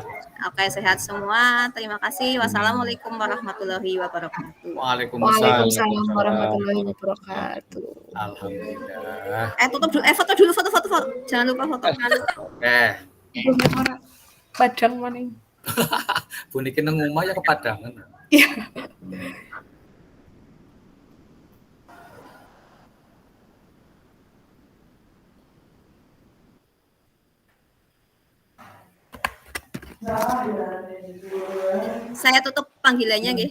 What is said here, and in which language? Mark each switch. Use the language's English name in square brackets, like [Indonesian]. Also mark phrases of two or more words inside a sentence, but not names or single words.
[Indonesian] Oke, sehat semua. Terima kasih. [Arabic] والسلام عليكم ورحمة الله وبركاته. Waalaikumsalam ورحمة الله وبركاته. [Indonesian] Alhamdulillah. Tutup dulu. Foto dulu, foto. Jangan lupa foto. [Javanese] Padang maning. Bu Niki nang omah ya kepadangan. [Indonesian] Iya. Saya tutup panggilannya nggih.